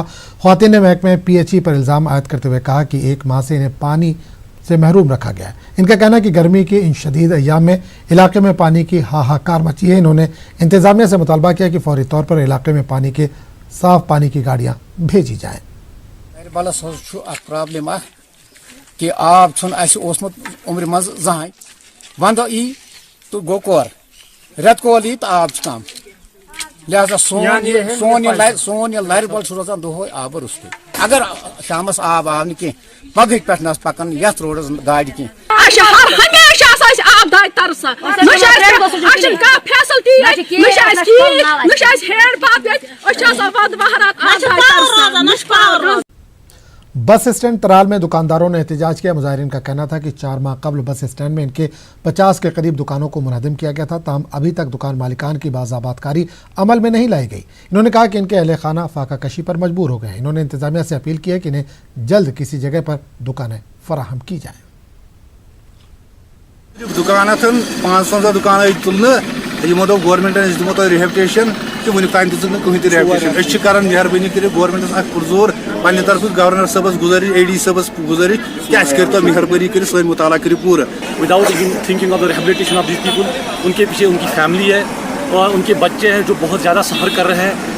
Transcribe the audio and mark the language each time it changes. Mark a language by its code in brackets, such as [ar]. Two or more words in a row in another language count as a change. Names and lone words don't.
[ur] خواتین نے محکمے پی ایچ ای پر الزام عائد کرتے ہوئے کہا کہ 1 ماہ سے انہیں پانی سے محروم رکھا گیا ہے. انکا کہنا ہے کہ گرمی کے ان شدید ایام میں علاقے میں پانی کی ہاہاکار مچی ہے. انہوں نے انتظامیہ سے مطالبہ کیا کہ فوری طور پر علاقے میں پانی کے صاف پانی کی گاڑیاں بھیجی جائیں. [ks] پرابلم کہ آب عمر منز جہاں ونٛد ئی تہٕ گو کور ریت کول ئی تہٕ آب کم، لہٰذا سون یہ لر بل روزان دو آب رُستے. اگر شامس آب آو کہ پگ پے پکان یہ روڈس گاڑی کہ [ur] بس اسٹینڈ ترال میں دکانداروں نے احتجاج کیا. مظاہرین کا کہنا تھا کہ 4 ماہ قبل بس اسٹینڈ میں انکے 50 کے قریب دکانوں کو منہدم کیا گیا تھا، تاہم ابھی تک دکان مالکان کی بازآبادکاری عمل میں نہیں لائی گئی. انہوں نے کہا کہ انکے اہلے خانہ فاقہ کشی پر مجبور ہو گئے ہیں۔ انہوں نے انتظامیہ سے اپیل کی ہے کہ انہیں جلد کسی جگہ پر دکانیں فراہم کی جائیں. [ks] دکان 5-15 دکان تُلنے یمو دو گورنمنٹ دِمو تہٕ ریہیبیٹیشن تہٕ ون تان کہیں ریہیبیٹیشن کر مہربانی کر گورنمنٹس پرزور پنّے طرف گورنر صابس گزارش اے ڈی صابس گزارش کہ کر مہربانی کر سن مطالعہ کر پورا [en] Without thinking of the rehabilitation of this people. [ur] انکے پیچھے انکی فیملی ہے اور انکے بچے ہیں جو بہت زیادہ سفر کر رہے ہیں.